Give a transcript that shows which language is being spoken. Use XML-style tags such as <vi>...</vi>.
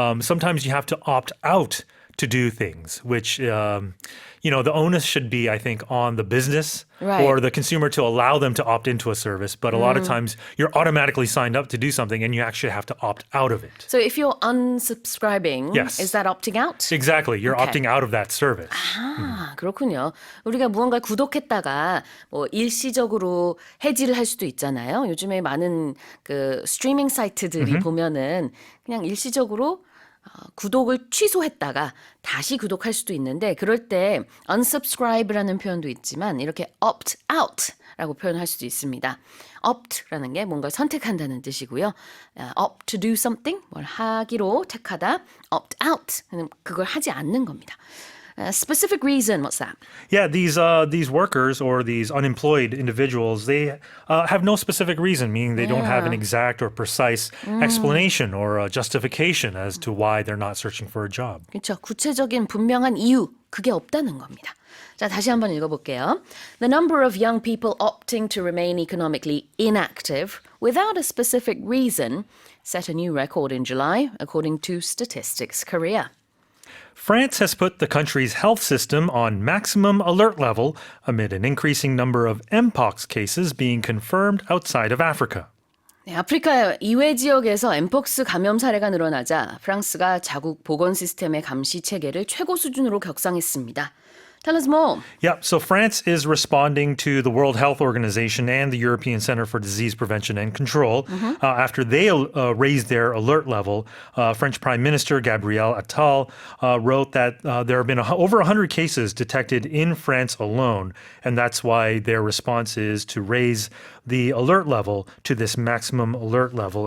<en>Sometimes you have to opt out to do things, which, the onus should be, I think, on the business Right. or the consumer to allow them to opt into a service. But a lot of times you're automatically signed up to do something and you actually have to opt out of it. So if you're unsubscribing, Yes. is that opting out? Exactly. You're Okay. opting out of that service.</en> <ko>아, 그렇군요. 우리가 무언가를 구독했다가 뭐 일시적으로 해지를 할 수도 있잖아요. 요즘에 많은 그 스트리밍 사이트들이 보면은 그냥 일시적으로 구독을 취소했다가 다시 구독할 수도 있는데 그럴 때 unsubscribe라는 표현도 있지만 이렇게 opt out라고 표현할 수도 있습니다. opt라는 게 뭔가를 선택한다는 뜻이고요.</ko> <en>opt to do something,</en> <ko>뭘 하기로 택하다. opt out, 그걸 하지 않는 겁니다.</ko> <en>Specific reason, what's that? Yeah, these workers or these unemployed individuals, they have no specific reason, meaning they don't have an exact or precise explanation or justification as to why they're not searching for a job.</en> <ko>그렇죠. 구체적인 분명한 이유, 그게 없다는 겁니다. 자, 다시 한번 읽어볼게요.</ko> <en>The number of young people opting to remain economically inactive without a specific reason set a new record in July, according to Statistics Korea. France has put the country's health system on maximum alert level amid an increasing number of mpox cases being confirmed outside of Africa.</en> <ko>네, 아프리카 이외 지역에서 엠폭스 감염 사례가 늘어나자 프랑스가 자국 보건 시스템의 감시 체계를 최고 수준으로 격상했습니다.</ko> <en>Tell us more. Yeah, so France is responding to the World Health Organization and the European Center for Disease Prevention and Control after they raised their alert level. French Prime Minister Gabriel Attal wrote that there have been over 100 cases detected in France alone, and that's why their response is to raise the alert level to this maximum alert level.</en>